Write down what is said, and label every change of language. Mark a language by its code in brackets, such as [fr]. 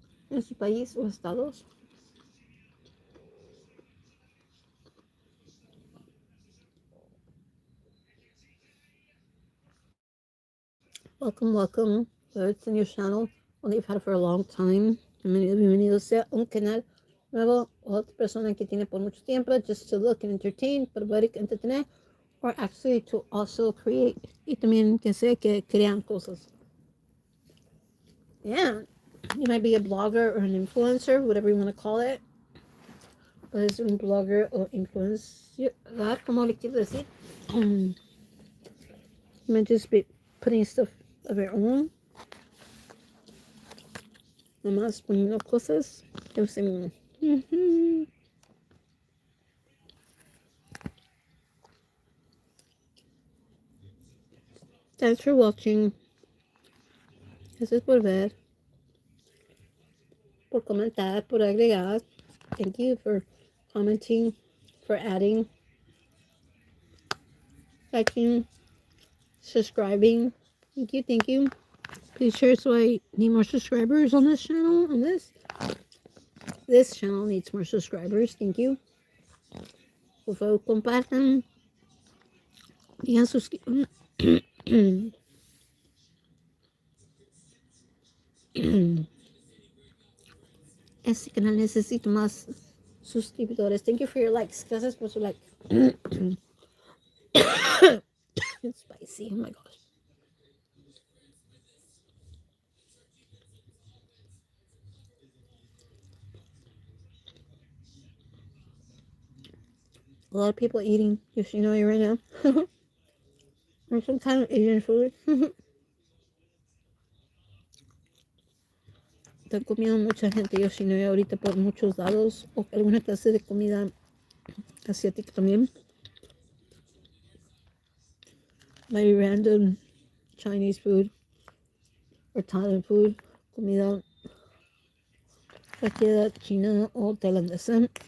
[es] En su país o estados. [en] Welcome, welcome. So it's in your channel. One you've had for a long time. [es] Bienvenido sea un canal nuevo o otra persona que tiene por mucho tiempo [en] just to look and entertain, [es] para ver y entretener, [en] or actually to also create. [es] Y también que sea que crean cosas. [en] Yeah, you might be a blogger or an influencer, whatever you want to call it. [es] Puedes ser un blogger o influencer, como le quiero decir. [en] You might just be putting stuff of your own. [es] Nomás poniendo cosas. Yo sé mismo. [en] Thanks for watching. [es] Gracias por ver, por comentar, por agregar. [en] Thank you for commenting, for adding, liking, subscribing. Thank you, thank you. Please share so I need more subscribers on this channel. On this channel needs more subscribers. Thank you. [es] Por favor, compartan. Digan este canal necesita más suscriptores. [en] Thank you for your likes. [es] Gracias por su like. [en] It's spicy. Oh my gosh. A lot of people eating Yoshinoi right now. Or some kind of Asian food. [es] Están comiendo mucha gente Yoshinoi ahorita por muchos lados. O alguna clase de comida asiática también. [en] Maybe random Chinese food. Or Thailand food. [es] Comida cualquiera china o tailandesa.